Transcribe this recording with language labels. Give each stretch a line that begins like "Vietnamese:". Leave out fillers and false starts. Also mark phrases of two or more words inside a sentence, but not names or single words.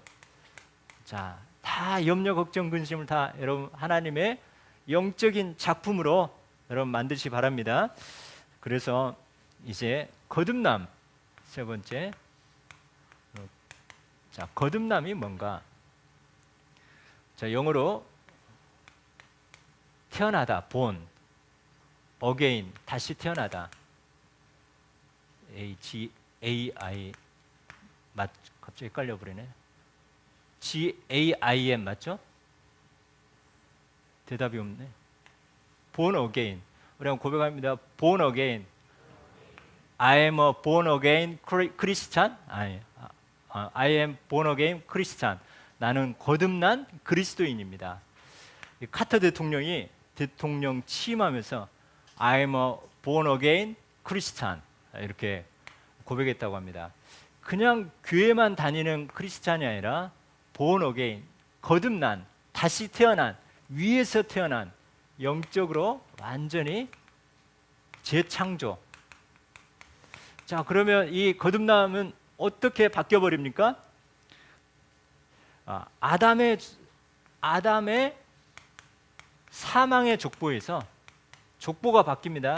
Korean: 자, 다 염려, 걱정, 근심을 다 여러분 하나님의 영적인 작품으로 여러분 만드시기 바랍니다. 그래서 이제 거듭남 세 번째. 자, 거듭남이 뭔가? 자, 영어로 태어나다,
English: born, again,
Korean: 다시 태어나다. G-A-I 갑자기 헷갈려 버리네. G-A-I-M 맞죠? 대답이 없네.
English: born again.
Korean: 우리 한번 고백합니다.
English: born again. I am a born again Christian. I am born again Christian.
Korean: 나는 거듭난 그리스도인입니다. 카터 대통령이 대통령 취임하면서
English: I am a born again Christian
Korean: 이렇게 고백했다고 합니다. 그냥 교회만 다니는 크리스찬이 아니라
English: born again,
Korean: 거듭난, 다시 태어난, 위에서 태어난, 영적으로 완전히 재창조. 자, 그러면 이 거듭남은 어떻게 바뀌어 버립니까? 아담의 사망의 족보에서 족보가 바뀝니다.